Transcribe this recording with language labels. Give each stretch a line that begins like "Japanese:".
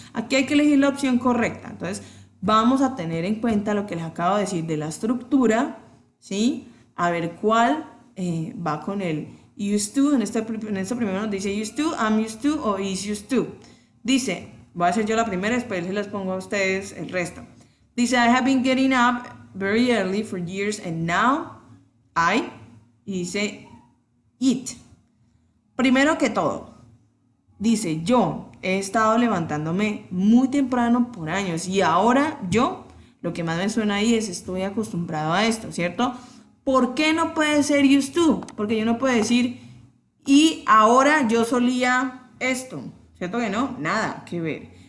Spanish: Aquí hay que elegir la opción correcta. Entonces, vamos a tener en cuenta lo que les acabo de decir de la estructura, ¿sí? A ver cuál va con el used to. En este primero nos dice used to,
English: I'm used to
Spanish: o
English: is used to.
Spanish: Dice, voy a hacer yo la primera, después les pongo a ustedes el resto. Dice,
English: I have been getting up very early for years and now
Spanish: y dice
English: it.
Spanish: Primero que todo, dice, yo he estado levantándome muy temprano por años y ahora lo que más me suena ahí es estoy acostumbrado a esto, ¿cierto? ¿Por qué no puede ser used to? Porque yo no puedo decir, y ahora yo solía esto, ¿cierto que no? Nada que ver.